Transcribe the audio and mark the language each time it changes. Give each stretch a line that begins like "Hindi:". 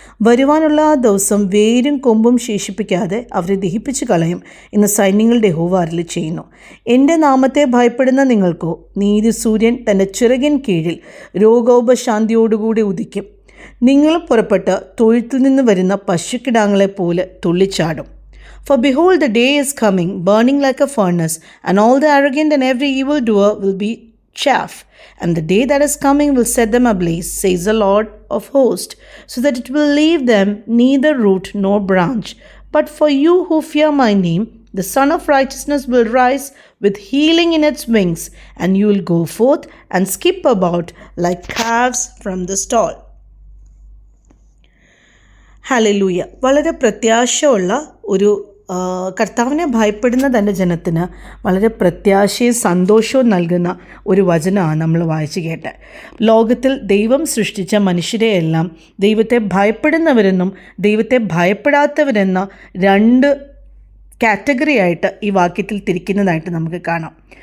Malayalam: വരുവാനുള്ള ആ ദിവസം വേരും കൊമ്പും ശേഷിപ്പിക്കാതെ അവരെ ദഹിപ്പിച്ചു കളയും എന്ന് സൈന്യങ്ങളുടെ യഹോവ അരുളി ചെയ്യുന്നു. എൻ്റെ നാമത്തെ ഭയപ്പെടുന്ന നിങ്ങൾക്കോ നീതി സൂര്യൻ തൻ്റെ ചിറകിൻ കീഴിൽ രോഗോപശാന്തിയോടുകൂടി ഉദിക്കും. നിങ്ങൾ പുറപ്പെട്ട് തൊഴുത്തിൽ നിന്ന് വരുന്ന പശുക്കിടാങ്ങളെപ്പോലെ തുള്ളിച്ചാടും.
English: For behold, the day is coming, burning like a furnace, and all the arrogant and every evil doer will be chaff, and the day that is coming will set them ablaze, says the Lord of hosts, so that it will leave them neither root nor branch. But for you who fear my name, the Son of Righteousness will rise with healing in its wings, and you will go forth and skip about like calves from the stall.
Malayalam: Hallelujah. വളരെ പ്രത്യാശയുള്ള ഒരു കർത്താവിനെ ഭയപ്പെടുന്ന തൻ്റെ ജനത്തിന് വളരെ പ്രത്യാശയും സന്തോഷവും നൽകുന്ന ഒരു വചനമാണ് നമ്മൾ വായിച്ചു കേട്ടത്. ലോകത്തിൽ ദൈവം സൃഷ്ടിച്ച മനുഷ്യരെയെല്ലാം ദൈവത്തെ ഭയപ്പെടുന്നവരെന്നും ദൈവത്തെ ഭയപ്പെടാത്തവരെന്ന രണ്ട് കാറ്റഗറി ആയിട്ട് ഈ വാക്യത്തിൽ തിരിക്കുന്നതായിട്ട് നമുക്ക് കാണാം.